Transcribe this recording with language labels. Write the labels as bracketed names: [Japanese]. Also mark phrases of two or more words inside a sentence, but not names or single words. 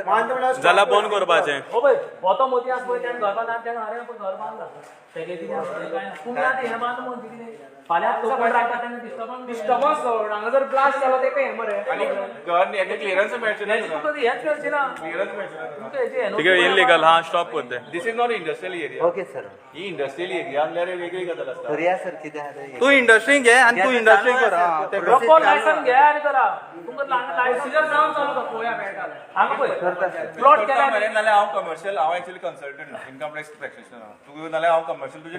[Konkani] जाल्यार बंद करपाचें हो पळय हो तो मोदी आसा पळय तेणें घर बांदला तेणें अरे पण घर बांदला तेगे कितें आसा तें कांय ना. तुमी आतां हें बांद म्हणटा कितें फाल्यां तो कोण रावता तेन्ना डिस्टर्बन्स हांगा जर ब्लास्ट जालो तेका हें मरे आनी घर हेका क्लियरन्स मेळचें ना तुका तुका हेंच मेळचें ना क्लियरन्स मेळचें ना तुका हेची [Marathi] ठीक आहे [English] इलिगल हा स्टॉप करते this is not industrial area okay sir [Konkani] ही इंडस्ट्रियल एरिया आसल्यार वेगळी गजाल आसता करुया सर कितें आहा तें. तूं इंडस्ट्री घे आनी तूं इंडस्ट्री कर हा, तें कर. [English] proper licence [Konkani] घ्या आनी करा तुमकां लायसन जावन चालू कर पळोवया मेळटा हांगा पळय प्लॉट केल्या नाल्यार हांव कमर्शियल हांव [English] actually consultant income tax practitioner [Konkani] तूं नाल्यार हांव कमर्शियल तुजें